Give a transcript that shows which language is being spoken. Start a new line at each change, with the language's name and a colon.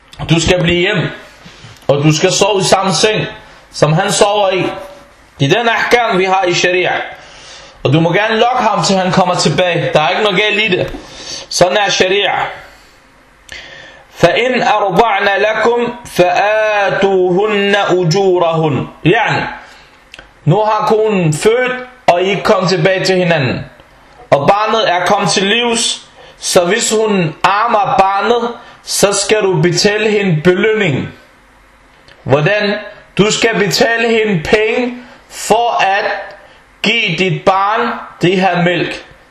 Danish: Du skal blive hjem, og du skal sove i samme seng, som han sover i. I den ahkam, vi har i sharia. Og du må gerne lokke ham, til han kommer tilbage. Der er ikke noget galt i det. Sådan er sharia.
Arabic: فإن أرضعن لكم فآتوهن أجورهن. يعني
Danish: nu har konen født, og I ikke kom tilbage til hinanden. Og barnet er kommet til livs, så hvis hun armer barnet, så skal du betale hende belønning. Hvordan? Du skal betale hende penge for at give dit barn det her mælk.